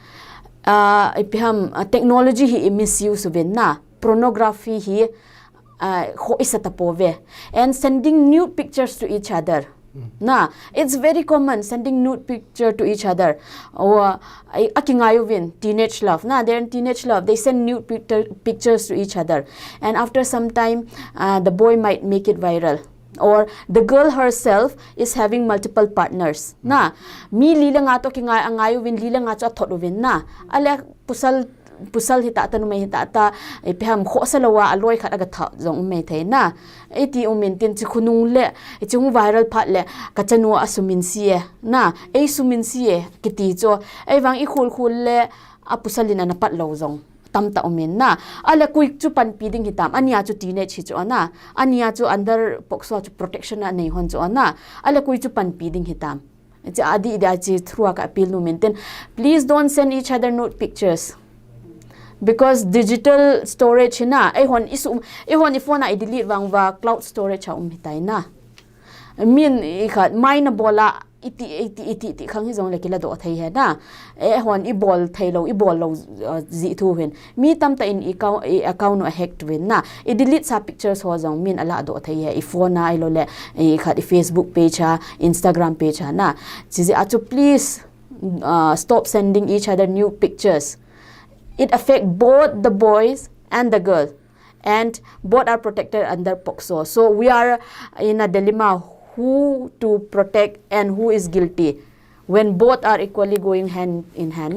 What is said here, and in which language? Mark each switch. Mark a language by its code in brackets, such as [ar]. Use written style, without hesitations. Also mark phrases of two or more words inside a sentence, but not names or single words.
[tcz] peham technology hi misuse ven na pornography hi ho isata pove [en] and sending nude pictures to each other na it's very common sending nude picture to each other or [tcz] akingayo win [en] teenage love na they're in teenage love they send nude pictures to each other and after some time the boy might make it viral or the girl herself is having multiple [tcz] partners na mi lila nga to kingayo win lila nga cho thot win na ale pusal hita ta numai hita ta peham kho salawa aloi khat aga tha jong me the na eti umin tin chi khunung le chung viral phat le ka chanu asumin sie na ei sumin sie kiti cho ei wang I khul le apusalina na pat lo jong tam ta umin na ala kuik chu pan pi ding hitam ania chu teenage hi chu ana ania chu under POCSO chu protection na nei hon chu ana ala kuik chu pan pi ding hitam cha adi da chi through ka appeal nu maintain [en] please don't send each other nude pictures because digital storage [tcz] na hon [en] phone I delete wangwa cloud storage [tcz] ha hitai na min khat maina bola iti khang hi jong le kila do thai he na hon bol thai lo zi thu hen mi tam ta in account no hacked wen na delete sa pictures ho jong min ala do thai he phone na lo le khat Facebook page ha Instagram page ha na chi achu [en] please stop sending each other new pictures. It affects both the boys and the girl, and both are protected under POCSO. So we are in a dilemma who to protect and who is guilty when both are equally going hand in hand.